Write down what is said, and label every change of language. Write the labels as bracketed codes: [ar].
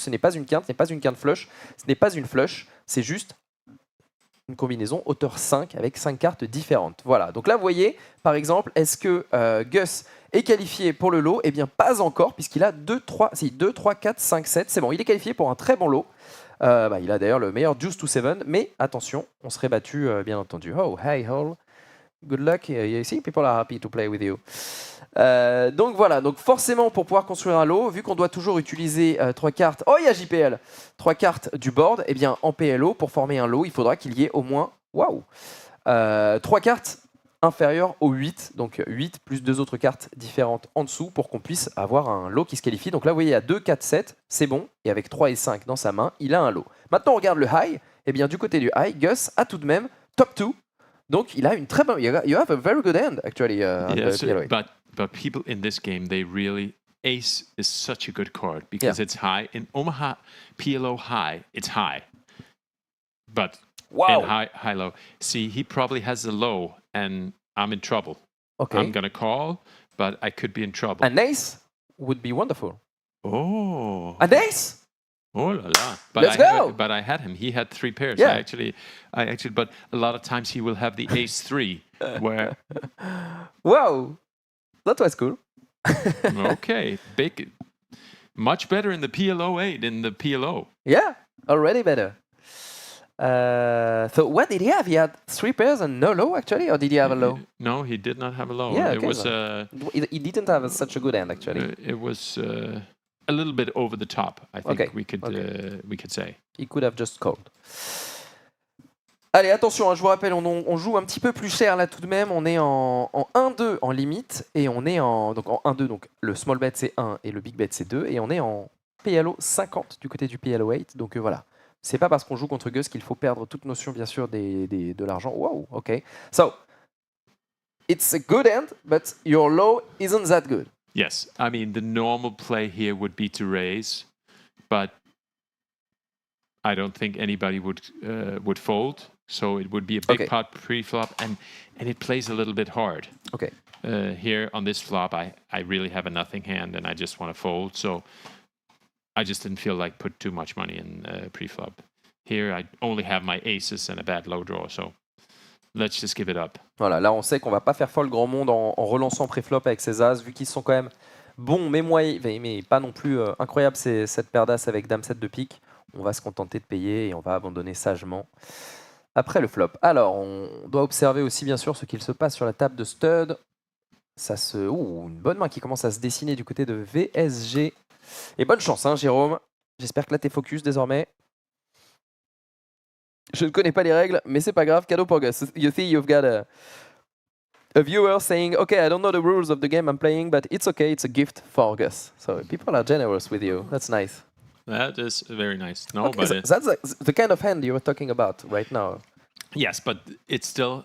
[fr] Ce n'est pas une quinte, ce n'est pas une quinte flush, ce n'est pas une flush, c'est juste une combinaison hauteur 5 avec 5 cartes différentes. Voilà, donc là vous voyez, par exemple, est-ce que Gus est qualifié pour le lot? Eh bien pas encore, puisqu'il a 2, 3, 4, 5, 7, c'est bon, il est qualifié pour un très bon lot. Il a d'ailleurs le meilleur juice to 7, mais attention, on serait battu bien entendu. [en] Oh, hey, Hall, good luck, you see, people are happy to play with you. [fr] Donc voilà, donc forcément pour pouvoir construire un lot, vu qu'on doit toujours utiliser 3 cartes, oh il y a JPL, 3 cartes du board, et bien en PLO, pour former un lot, il faudra qu'il y ait au moins, 3 cartes inférieures au 8, donc 8 plus 2 autres cartes différentes en dessous pour qu'on puisse avoir un lot qui se qualifie. Donc là vous voyez, il y a 2, 4, 7, c'est bon, et avec 3 et 5 dans sa main, il a un lot. Maintenant on regarde le high, et bien du côté du high, Gus a tout de même top 2, donc il a une très bonne, [en] you have a very good hand actually. Yes, but people in this game, they really, ace is such a good card because it's high. In Omaha, PLO high, it's high. But in high low, see, he probably has a low and I'm in trouble. Okay. I'm going to call, but I could be in trouble. An ace would be wonderful. Oh. An ace? [fr] Oh la la! [en] Let's go! But I had him. He had 3 pairs. Yeah. I actually. But a lot of times he will have the ace 3, where. Wow, that was cool. Okay, big, much better in the PLO 8 in the PLO. Yeah, already better. So what did he have? He had 3 pairs and no low actually, or did he have a low? No, he did not have a low. Yeah, It okay, was. He didn't have such a good hand actually. It was a little bit over the top. I think Okay, we could say. He could have just called. [fr] Allez, attention, je vous rappelle, on joue un petit peu plus cher là tout de même. On est en 1-2 en limite et on est en 1-2. Donc le small bet c'est 1 et le big bet c'est 2. Et on est en PLO 50 du côté du PLO 8. Donc voilà, c'est pas parce qu'on joue contre Gus qu'il faut perdre toute notion bien sûr de l'argent. [en] Wow, ok. So, it's a good hand, but your low isn't that good. Yes, I mean the normal play here would be to raise, but I don't think anybody would fold. So it would be a big pot pre-flop, and it plays a little bit hard. Okay. Here on this flop, I really have a nothing hand, and I just want to fold. So I just didn't feel like put too much money in pre-flop. Here, I only have my aces and a bad low draw, so let's just give it up. [fr] Voilà, là on sait qu'on va pas faire folle grand monde en relançant pré-flop avec ses as, vu qu'ils sont quand même bons, mais moyens, mais pas non plus incroyables, c'est cette paire d'as avec dame 7 de pique. On va se contenter de payer et on va abandonner sagement après le flop. Alors, on doit observer aussi bien sûr ce qu'il se passe sur la table de stud. Une bonne main qui commence à se dessiner du côté de VSG. Et bonne chance, hein, Jérôme. J'espère que là t'es focus désormais. Je ne connais pas les règles, mais c'est pas grave. Cadeau pour Gus. [en] You see, you've got a viewer saying, "Okay, I don't know the rules of the game I'm playing, but it's okay. It's a gift for Gus." So people are generous with you. That's nice. That is very nice. No, Okay, but that's the kind of hand you were talking about right now. yes, but it's still.